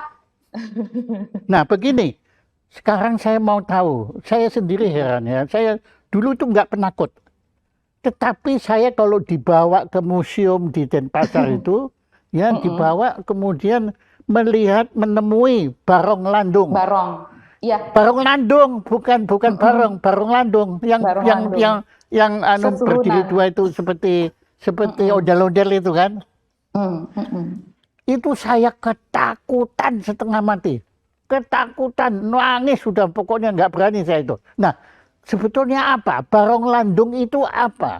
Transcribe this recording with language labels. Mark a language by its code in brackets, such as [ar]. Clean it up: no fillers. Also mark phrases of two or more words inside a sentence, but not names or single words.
[id] Nah begini, sekarang saya mau tahu, saya sendiri heran ya, saya dulu tuh nggak penakut. Tetapi saya kalau dibawa ke museum di Denpasar itu, ya dibawa kemudian menemui Barong Landung. Barong, iya. Barong Landung, bukan Barong Landung yang berdiri dua itu seperti ondel-ondel itu kan. Itu saya ketakutan setengah mati. Ketakutan, nangis sudah, pokoknya nggak berani saya itu. Nah, sebetulnya apa? Barong Landung itu apa?